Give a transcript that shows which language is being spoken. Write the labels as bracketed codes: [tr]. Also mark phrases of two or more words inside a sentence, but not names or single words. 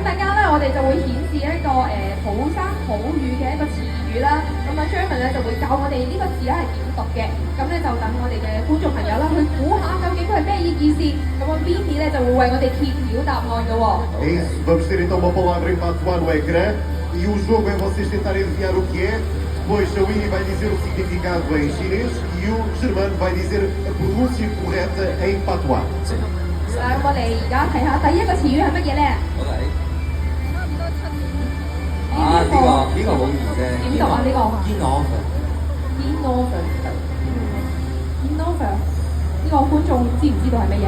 [yue] 陣間咧，我哋就會顯示一個土生土語嘅一個詞語啦。咁啊 Jeremy 咧就會教我哋呢個字咧係點讀嘅。咁咧就等我哋嘅觀眾朋友啦去估下究竟佢係咩意思。咁啊 Vinny 咧就會為我哋揭曉答案嘅喎。 [pt] É isso, vamos ter então uma palavra em patois no ecrã e o jogo é vocês tentarem adivinhar o que é. Depois a Winnie vai dizer o significado em chinês e o Germano vai dizer a pronúncia correta em patois. [yue] 嗱，我哋而家睇下第一個詞語係乜嘢咧？好睇。呢個好易啫。點讀啊？呢個 Innover。呢個觀眾知唔知道係乜嘢？